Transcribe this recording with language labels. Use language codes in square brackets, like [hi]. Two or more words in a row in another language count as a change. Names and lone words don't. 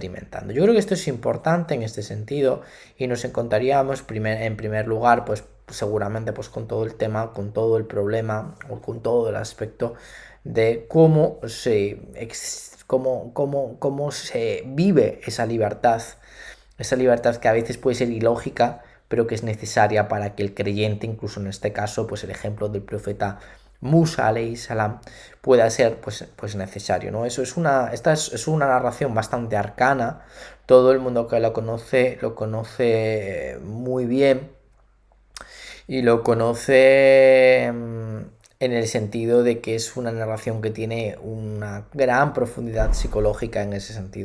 [es] Yo creo que esto es importante en este sentido, y nos encontraríamos en primer lugar pues seguramente pues con todo el tema, con todo el problema o con todo el aspecto de cómo se vive esa libertad que a veces puede ser ilógica, pero que es necesaria para que el creyente, incluso en este caso, pues el ejemplo del profeta Musa [ar] عليه السلام, [es] pueda ser pues necesario, ¿no? Esta es una narración bastante arcana. Todo el mundo que lo conoce muy bien, y lo conoce en el sentido de que es una narración que tiene una gran profundidad psicológica en ese sentido.